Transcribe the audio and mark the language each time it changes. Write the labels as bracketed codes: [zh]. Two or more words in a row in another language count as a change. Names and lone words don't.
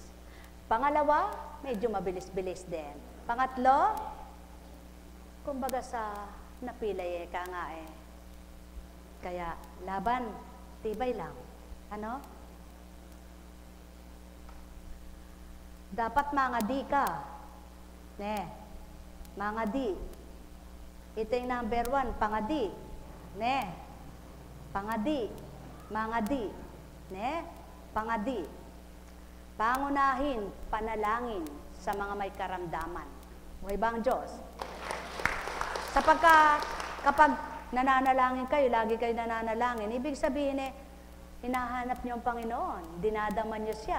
[tl] Pangalawa, medyo mabilis-bilis din. Pangatlo, kumbaga sa napilay ka nga Kaya, laban, tibay lang. Ano? Dapat mangadi ka. Mangadi. Ito yung number 1, pangadi. [pam] Pangadi. Mangadi. [tl] Pangadi. Pangunahin, panalangin sa mga may karamdaman. Buhay ba ang Diyos? Sapagkat kapag nananalangin kayo, lagi kayo nananalangin, ibig sabihin hinahanap niyo ang Panginoon, dinadaman niyo siya.